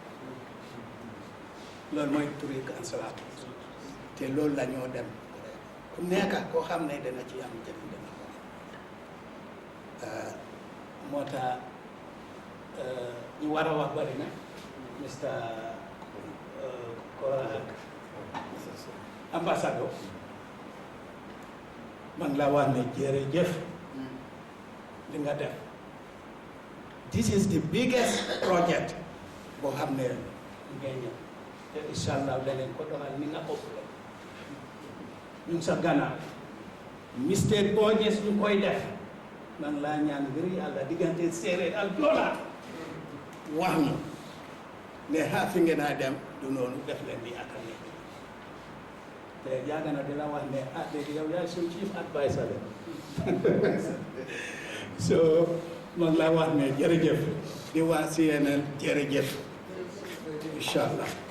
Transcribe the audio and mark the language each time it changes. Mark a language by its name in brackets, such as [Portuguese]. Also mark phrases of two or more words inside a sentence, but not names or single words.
[Wolof] loolu mooy turi Councillor te loolu la ñoo dem ku nekk koo xam ne dana ci am jëriñ dana ko moo tax ñu war a wax bari na Mr. Ambassador man la wax ne jërëjëf li nga def [English] this is the biggest project [Wolof] boo xam ne ngay ñëw te incha allah leneen ko doxal ni nga ëpp ñu sa gannaaw mistake boo gis ñu koy def man laa ñaan ngir yàlla diggante séeréer ak Joola wax ñu ne fi ngeen a dem du noonu def leen di ak nekk te yàgg na di la wax ne léegi yow yaay suñ [English] chief advisor [Wolof] la so man laa wax ne jërëjëf di waa CNN jërëjëf [Arabic] incha allah.